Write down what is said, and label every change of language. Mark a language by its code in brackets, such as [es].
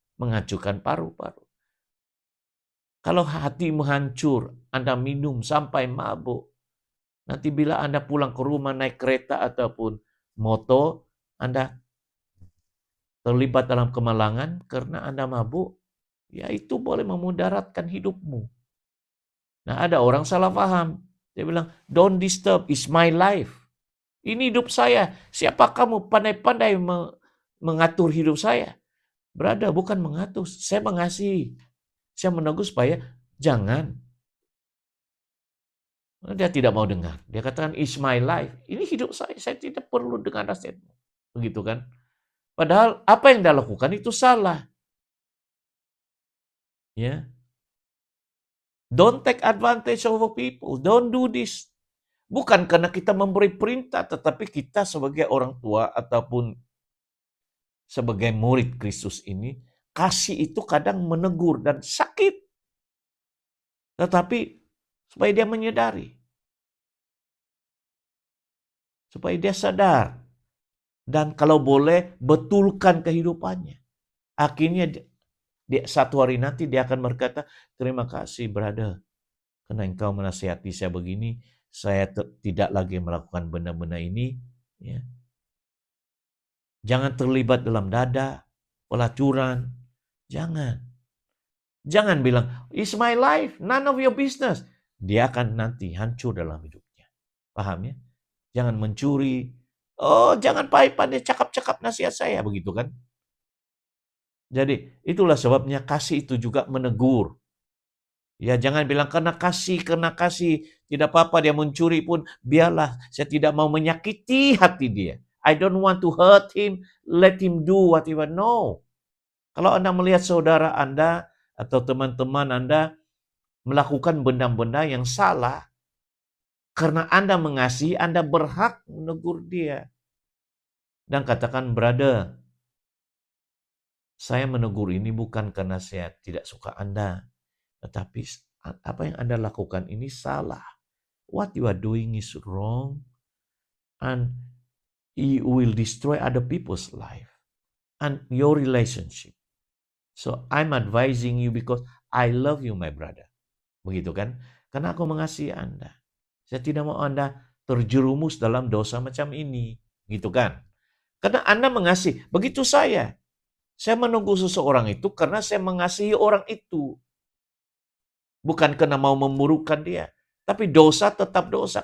[ms] Menghancurkan paru-paru. Kalau hatimu hancur, Anda minum sampai mabuk. Nanti bila Anda pulang ke rumah naik kereta ataupun motor, Anda terlibat dalam kemalangan karena Anda mabuk, ya itu boleh memudaratkan hidupmu. Nah, ada orang salah paham. Dia bilang, [en] don't disturb, it's my life. [ms] Ini hidup saya. Siapa kamu pandai-pandai mengatur hidup saya? Brother, bukan mengatur. Saya mengasihi. Saya menegur supaya jangan. Dia tidak mau dengar. Dia katakan, [en] it's my life. [ms] Ini hidup saya. Saya tidak perlu dengar nasihatmu. Begitu kan? Padahal apa yang dia lakukan itu salah. Ya. [en] Don't take advantage of people. Don't do this. [ms] Bukan karena kita memberi perintah, tetapi kita sebagai orang tua ataupun sebagai murid Kristus ini, kasih itu kadang menegur dan sakit. Tetapi supaya dia menyadari. Supaya dia sadar. Dan kalau boleh, betulkan kehidupannya. Akhirnya satu hari nanti dia akan berkata, terima kasih brother. Karena engkau menasihati saya begini, saya tidak lagi melakukan benda-benda ini. Ya. Jangan terlibat dalam dada, pelacuran. Jangan. Jangan bilang, [en] it's my life, none of your business. [ms] Dia akan nanti hancur dalam hidupnya. Paham ya? Jangan mencuri. Oh, jangan pandai cakap-cakap nasihat saya. Begitu kan? Jadi, itulah sebabnya kasih itu juga menegur. Ya, jangan bilang karena kasih. Tidak apa-apa dia mencuri pun, biarlah. Saya tidak mau menyakiti hati dia. [en] I don't want to hurt him. Let him do whatever. No. [ms] Kalau Anda melihat saudara Anda atau teman-teman Anda melakukan benda-benda yang salah, karena Anda mengasihi, Anda berhak menegur dia. Dan katakan, brother, saya menegur ini bukan karena saya tidak suka Anda. Tetapi apa yang Anda lakukan ini salah. [en] What you are doing is wrong. And it will destroy other people's life. And your relationship. So I'm advising you because I love you, my brother. [ms] Begitu kan? Karena aku mengasihi Anda. Saya tidak mau Anda terjerumus dalam dosa macam ini. Gitu kan? Karena Anda mengasihi. Begitu saya. Saya menunggu seseorang itu karena saya mengasihi orang itu. Bukan karena mau memurukkan dia. Tapi dosa tetap dosa.